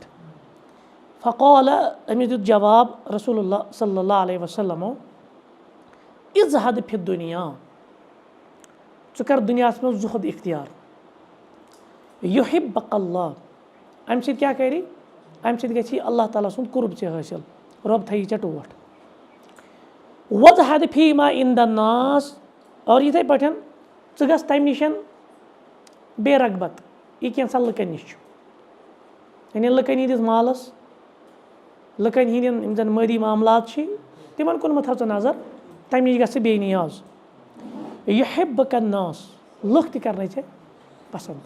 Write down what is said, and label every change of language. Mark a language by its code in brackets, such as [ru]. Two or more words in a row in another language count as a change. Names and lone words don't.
[ks] فقال أمِس دیُت جواب [ar] رسول اللہ صلی اللہ علیہ وسلمو اِزہد فی الدُنیا [ks] ژٕ کر دُنیاہَس منٛز زُہد اختیار [ar] یُحبک اللہ [ks] اَمہِ سۭتۍ کیٛاہ کَری اَمہِ سۭتۍ گژھی اللہ تعالیٰ سُنٛد قُرب ژےٚ حٲصِل رۄب تھایی ژےٚ ٹوٹھ. [ar] وَزہد فی ما عند الناس [ks] اور یِتھَے پٲٹھۍ ژٕ گژھ تَمہِ نِش بے رغبت یہِ کینٛژھا لُکَن نِش چھُ یعنی لُکَن ہِنٛدِس مالَس لُکَن ہِنٛدٮ۪ن یِم زَن مٲلی معاملات چھِ تِمَن کُن مہٕ تھاو ژٕ نظر تَمہِ نِش گژھِ ژٕ بے نیاز. [ar] یُحبک الناس [ks] لُکھ تہِ کَرنَے ژےٚ پسنٛد.